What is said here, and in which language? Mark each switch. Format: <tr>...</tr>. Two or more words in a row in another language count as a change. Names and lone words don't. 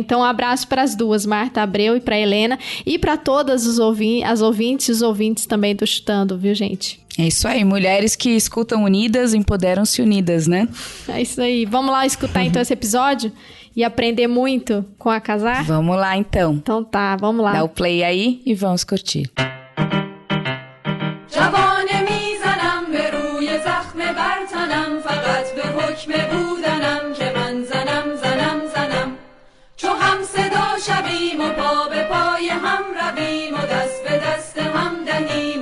<pt>Então, um abraço para as duas, Marta Abreu e pra Helena, e para todas os ouvintes também do Chutando, viu, gente? É isso aí, mulheres que escutam unidas, empoderam-se unidas, né? É isso aí. Vamos lá escutar então esse episódio e aprender muito com a Kizar? Vamos lá, então. Então tá, vamos lá. Dá o play aí e vamos curtir.</pt> <fa>شویم و پا به پای هم رویم و دست به دست هم دهیم و</fa>